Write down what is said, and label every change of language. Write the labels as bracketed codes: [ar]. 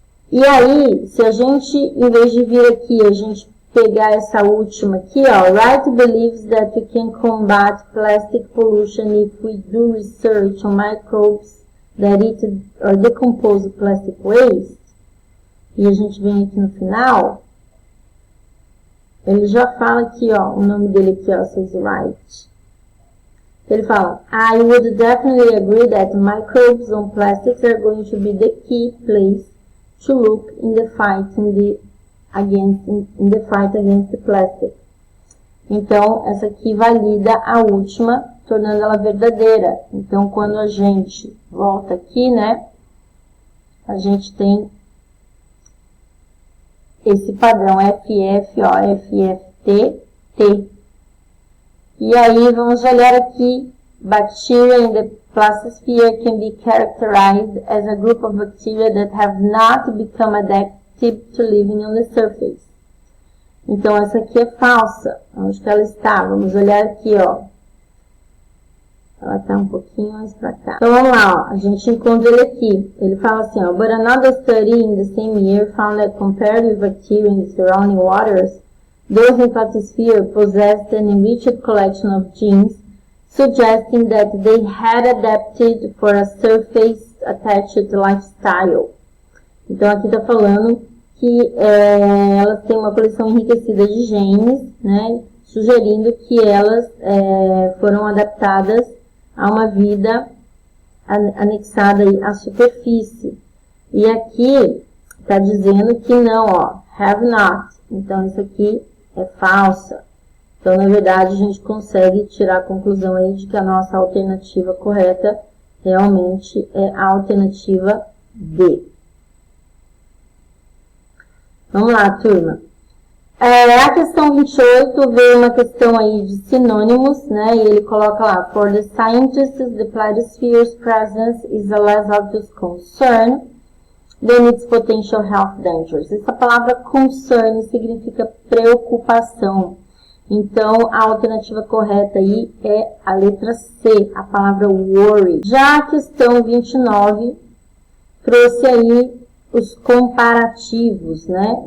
[pt] E aí, se a gente, em vez de vir aqui, a gente pegar essa última aqui, ó, [en] Wright believes that we can combat plastic pollution if we do research on microbes that eat or decompose plastic waste. [pt] E a gente vem aqui no final, ele já fala aqui, ó, o nome dele aqui, ó, [en] says Wright. [pt] Ele fala, [en] I would definitely agree that microbes on plastics are going to be the key place to look in the fight against the plastic. [pt] Então, essa aqui valida a última, tornando ela verdadeira. Então, quando a gente volta aqui, né, a gente tem esse padrão FF, ó, FFT, T. E aí, vamos olhar aqui, [en] bacteria in the plastisphere can be characterized as a group of bacteria that have not become adapted to living on the surface. [pt] Então, essa aqui é falsa. Onde que ela está? Vamos olhar aqui, ó. Ela está um pouquinho mais para cá. Então, vamos lá, ó. A gente encontra ele aqui. Ele fala assim, ó. [en] But another study in the same year found that compared with bacteria in the surrounding waters, those in plastisphere possessed an enriched collection of genes, suggesting that they had adapted for a surface-attached lifestyle. [pt] Então, aqui está falando que elas têm uma coleção enriquecida de genes, né, sugerindo que elas foram adaptadas a uma vida anexada à superfície. E aqui está dizendo que não, ó, [en] have not. [pt] Então, isso aqui é falsa. Então, na verdade, a gente consegue tirar a conclusão aí de que a nossa alternativa correta realmente é a alternativa D. Vamos lá, turma. A questão 28 veio uma questão aí de sinônimos, né? E ele coloca lá, [en] for the scientists, the plastisphere's presence is a less obvious concern than its potential health dangers. [pt] Essa palavra concern significa preocupação. Então, a alternativa correta aí é a letra C, a palavra worry. Já a questão 29, trouxe aí os comparativos, né?